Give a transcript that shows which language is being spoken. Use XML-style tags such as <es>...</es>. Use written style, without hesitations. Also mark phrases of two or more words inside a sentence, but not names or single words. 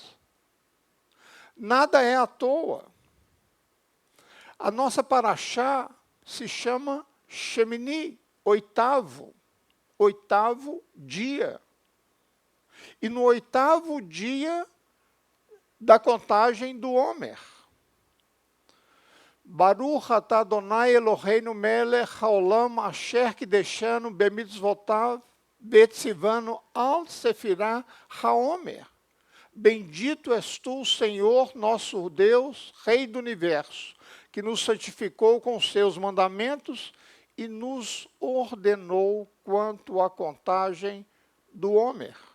<pt>Nada é à toa. A nossa Parashá se chama Shemini, oitavo dia. E no oitavo dia da contagem do Homer.</pt> <he>ברוך אתה אדוני אלוהינו מלך העולם אשר קידשנו במצוותיו וציוונו על ספירת העומר.</he> <pt>Bendito és tu, Senhor, nosso Deus, Rei do Universo, que nos santificou com seus mandamentos e nos ordenou quanto à contagem do Homer.</pt>